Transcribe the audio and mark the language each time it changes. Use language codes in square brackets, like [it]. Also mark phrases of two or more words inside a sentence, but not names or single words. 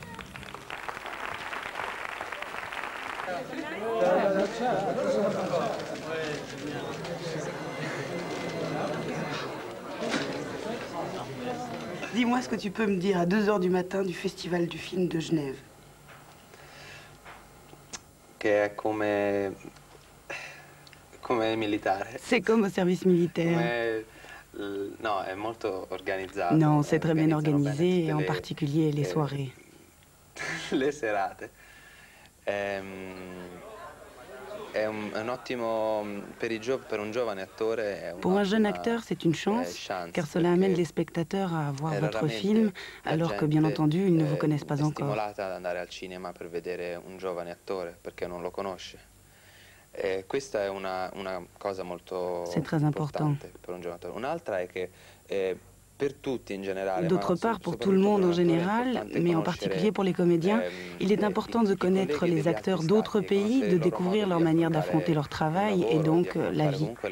[fr] Dis-moi ce que tu peux me dire à 2 h du matin du Festival du film de Genève. [it] Che è come militare. [fr] C'est comme au service militaire. [it] No, è molto organizzato. [fr] Non, c'est très bien [it] Organizzano bene [fr] organisé, [it] tutte [fr] et en [it] le- [fr] particulier les soirées. [it] le serate. È un ottimo per un giovane attore. È [fr] Pour un jeune [it] un'ottima, [fr] acteur, c'est une chance, car cela [it] perché [fr] amène les spectateurs à voir votre [it] raramente [fr] film, [it] la [fr] alors que bien [it] gente, [fr] entendu, ils ne vous connaissent pas [it] è [fr] encore. [it] stimolata ad andare al cinema per vedere un giovane attore perché non lo conosce. Questa è una cosa molto [fr] C'est très important. [it] importante per un giovane attore. Un'altra è che per tutti in generale, [fr] D'autre part, pour tout le monde en général, mais en particulier pour les comédiens, il est important de connaître les acteurs d'autres pays, de découvrir leur manière d'affronter leur travail et donc la vie.